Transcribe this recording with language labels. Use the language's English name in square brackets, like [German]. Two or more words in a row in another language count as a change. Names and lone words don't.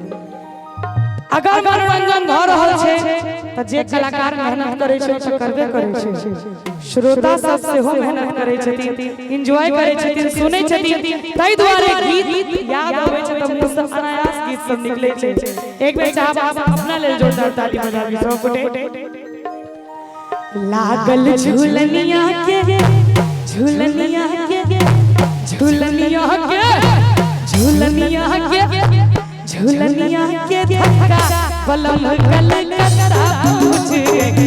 [Maithili] अगर मनोरंजन भ रहल छे त जे कलाकार मेहनत करे छे त करबे करे छे, श्रोता सब सेहो मेहनत करे छथिन, एंजॉय करे छथिन, सुनै छथिन, ताई द्वारे गीत याद आबै छै त मुंह से अनायास गीत सब निकलै छै। एक बेर चाहब आप अपना लेल जोरदार ताली बजाबी सब गोटे। [Bhojpuri] लागल झुलनिया के, झुलनिया के, झुलनिया के, झुलनिया के, झुलनिया के धक्का बलम कलकत्ता पहुंच गए।